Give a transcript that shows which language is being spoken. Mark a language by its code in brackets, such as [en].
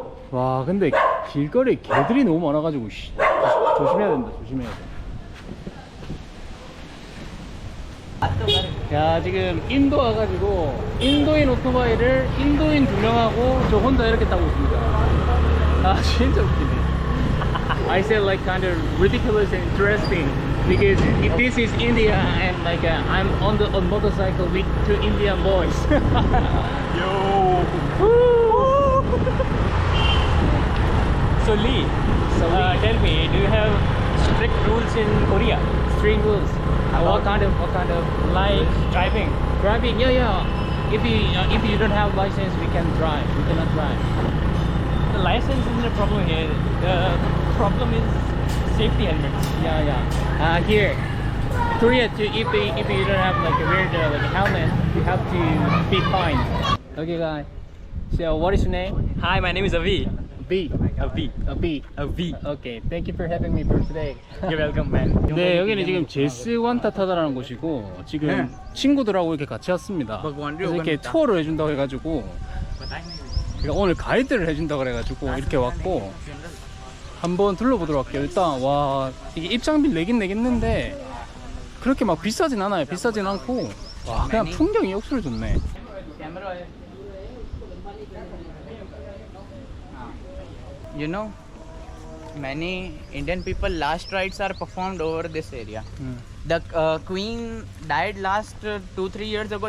[ko] 와, 근데 길거리에 개들이 너무 많아가지고 조심해야 된다. 조심해야 돼. 야, 지금 인도 와가지고 인도인 오토바이를 인도인 2명하고 저 혼자 이렇게 타고 있습니다. 아, 진짜 웃기네. [en] I said like kind of ridiculous and interesting because if this is India and like I'm on the motorcycle with 2 Indian boys. Yo. So Lee, tell me, do you have strict rules in Korea? Strict rules. What kind of Like driving? driving? Yeah. If you don't have license, we can drive. We cannot drive. The license isn't a problem here. The problem is safety helmets. Yeah. Here, Korea, if you don't have like a weird like a helmet, you have to be fined. Okay, guys. So what is your name? Hi, my name is Avi. B. Avi. B. Avi. Okay. Thank you for having me for today. You're welcome, man. [ko] 네, 여기는 지금 제스 완타타다라는 곳이고 지금 친구들하고 이렇게 같이 왔습니다. 그래서 이렇게 투어를 해준다고 해가지고 그러니까 오늘 가이드를 해준다고 그래가지고 이렇게 왔고 한번 둘러보도록 할게요. 일단 와, 이게 입장비 내긴 내겠는데 그렇게 막 비싸진 않아요. 비싸진 않고 와, 그냥 풍경이 역수로 좋네. [en] You know, many Indian people last rites are performed over this area. The queen died last 2-3 years ago.